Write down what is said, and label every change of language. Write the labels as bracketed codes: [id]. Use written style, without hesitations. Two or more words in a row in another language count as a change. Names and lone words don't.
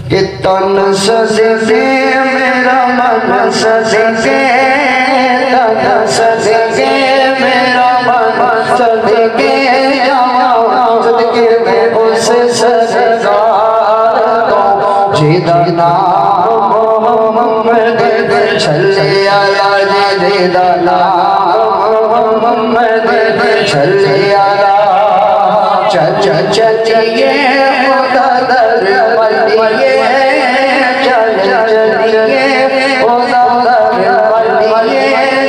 [pa] کہ تن صدقے میرا من صدقے، تن صدقے میرا من صدقے، صدقے میں اس سرکار کو جیدا نام محمد [ar] صلِّ على [pa] جیدا نام محمد [ar] صلِّ على [pa] چلیے خدا در بلیے، چلیے خدا در بلیے,